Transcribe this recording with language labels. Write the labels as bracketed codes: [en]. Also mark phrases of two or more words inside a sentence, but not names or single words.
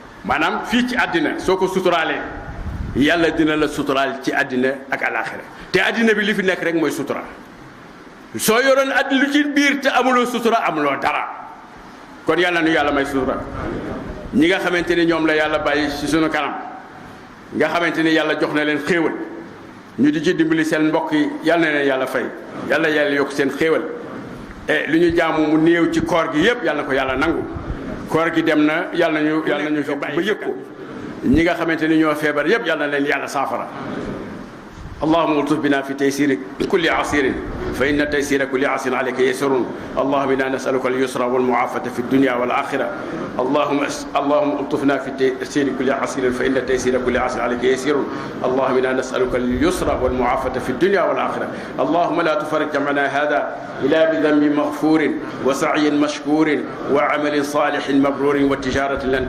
[wo] maanaam fii ci àddina soo ko suturaalee yàlla dina la suturaal ci àddina ak alaxira te àddina bi li fi nekk rek mooy sutura soo yoroon àddina lu ci biir te amuloo sutura amuloo dara kon yàlla nu yàlla may sutura ñi nga xamante ni ñoom la yàlla bàyyi ci sunu kanam nga xamante ni yàlla jox na leen xéewal ñu di ci dimbali seen mbokk yi yàlla na leen yàlla fay yàlla yokk seen xéewal lu ñu jaamu mu néew ci koor gi yëpp yàlla na ko yàlla nangu koor gi dem na yàlla nañu fi bàyyi ba yëg ko ñi nga xamante ni ñoo feebar yëpp yàlla na leen yàlla saafara [ar] اللهم الطف بنا في تيسير كل عسير فإن تيسير كل عسير عليك يسر اللهم إنا نسألك اليسر والمعافاة في الدنيا والآخرة اللهم الطفنا في تيسير كل عسير فإن تيسير كل عسير عليك يسير اللهم إنا نسألك اليسر والمعافاة في الدنيا والآخرة اللهم لا تفرج جمعنا هذا إلا بذنب مغفور وسعي مشكور وعمل صالح مبرور وتجارة لن